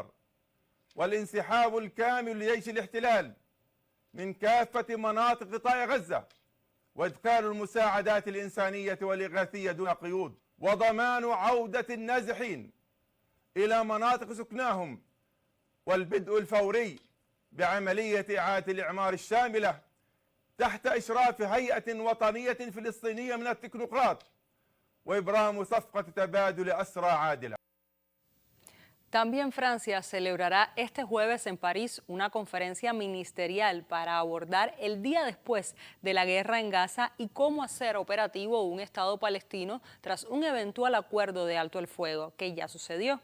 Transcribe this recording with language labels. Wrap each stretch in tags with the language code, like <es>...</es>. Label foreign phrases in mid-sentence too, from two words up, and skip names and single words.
<ar>والانسحاب الكامل لجيش الاحتلال من كافة مناطق قطاع غزة وإدخال المساعدات الإنسانية والإغاثية دون قيود وضمان عودة النازحين إلى مناطق سكناهم والبدء الفوري بعملية إعادة الإعمار الشاملة تحت إشراف هيئة وطنية فلسطينية من التكنوقراط وإبرام صفقة تبادل أسرى عادلة.</ar> <es>También Francia celebrará este jueves en París una conferencia ministerial para abordar el día después de la guerra en Gaza y cómo hacer operativo un Estado palestino tras un eventual acuerdo de alto el fuego, que ya sucedió.</es>